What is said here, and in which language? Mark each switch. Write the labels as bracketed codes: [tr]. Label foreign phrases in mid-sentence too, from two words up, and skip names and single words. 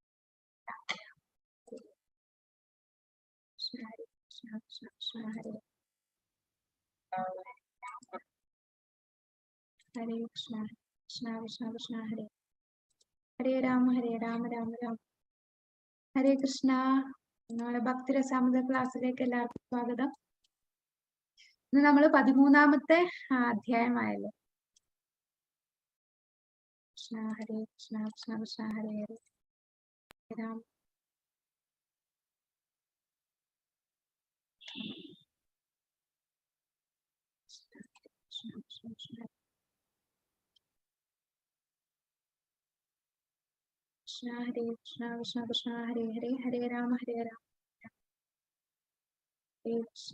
[sa] Krishna Krishna Krishna Hare Hare Krishna Krishna Krishna Krishna Hare Hare Rama Rama Rama Hare Krishna. [ml] നമ്മുടെ ഭക്തിരസാമൃത ക്ലാസ്സിലേക്ക് എല്ലാവർക്കും സ്വാഗതം. ഇന്ന് നമ്മൾ 13ാമത്തെ അധ്യായമായല്ലോ. [sa] കൃഷ്ണ ഹരേ കൃഷ്ണ കൃഷ്ണ കൃഷ്ണ ഹരേ ഹരേ രാം. കൃഷ്ണ ഹരേ കൃഷ്ണ കൃഷ്ണ കൃഷ്ണ ഹരേ ഹരേ ഹരേ രാമ ഹരേ കൃഷ്ണ.